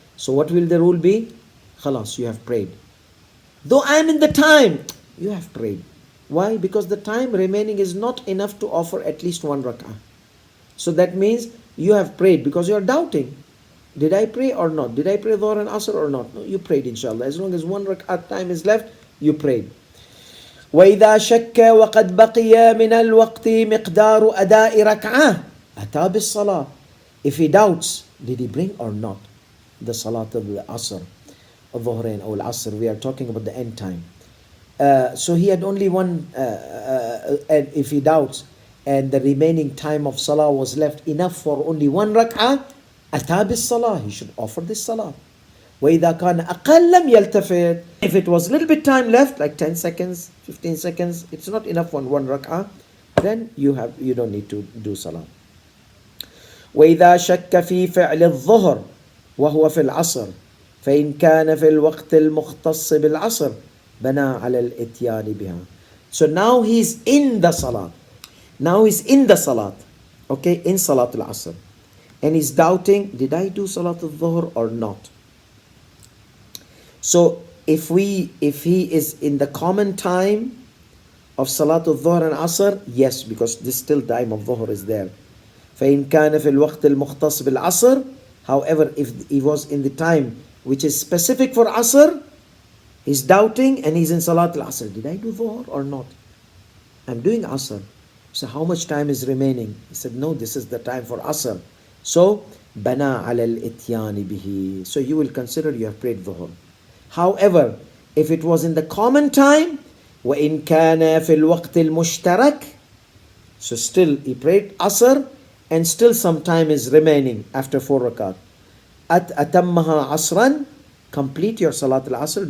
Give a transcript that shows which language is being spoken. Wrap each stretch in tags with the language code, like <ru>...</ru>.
<en>So what will the rule be? Khalas, you have prayed. Though I am in the time, you have prayed. Why? Because the time remaining is not enough to offer at least one rak'ah. So that means you have prayed because you are doubting. Did I pray or not? Did I pray Dhuhr and Asr or not? No, you prayed inshallah. As long as one rak'ah time is left, you prayed.</en> <ar>وإذا شك وقد بقي من الوقت مقدار أداء ركعة أتى بالصلاة.</ar> <en>If he doubts, did he bring or not the Salat al-Asr, al-Dhuhrain or al-Asr? We are talking about the end time. So he had only one, and if he doubts, and the remaining time of Salah was left enough for only one rak'ah,</en> <ar>أتى بالصلاة.</ar> <en>He should offer this Salah.</en> <ar>وإذا كان أقل لم يلتفت.</ar> <en>If it was a little bit time left, like 10 seconds, 15 seconds, it's not enough for one rak'ah, then you don't need to do Salah.</en> <ar>وإذا شك في فعل الظهر وهو في العصر فإن كان في الوقت المختص بالعصر بنى على الإتيان بها.</ar> <en>So now he's in the Salat. Now he's in the Salat. Okay, in Salat al-Asr. And he's doubting, did I do Salat al-Dhuhr or not? So if he is in the common time of Salat al-Dhuhr and Asr, yes, because this still time of Dhuhr is there.</en> <ar>فإن كان في الوقت المختص بالعصر.</ar> <en>However, if he was in the time which is specific for Asr, he's doubting and he's in Salat al-Asr. Did I do Dhuhr or not? I'm doing Asr. So how much time is remaining? He said, no, this is the time for Asr.</en> <ar>So, بَنَا عَلَى الْإِتْيَانِ بِهِ.</ar> <en>So you will consider you have prayed Dhuhr. However, if it was in the common time,</en> <ar>وَإِن كَانَ فِي الْوَقْتِ الْمُشْتَرَكِ.</ar> <en>So still he prayed Asr and still some time is remaining after 4 rakat.</en> <ar>أَتَمَّهَا عَصْرًا.</ar> <en>Complete your Salat al-Asr.</en>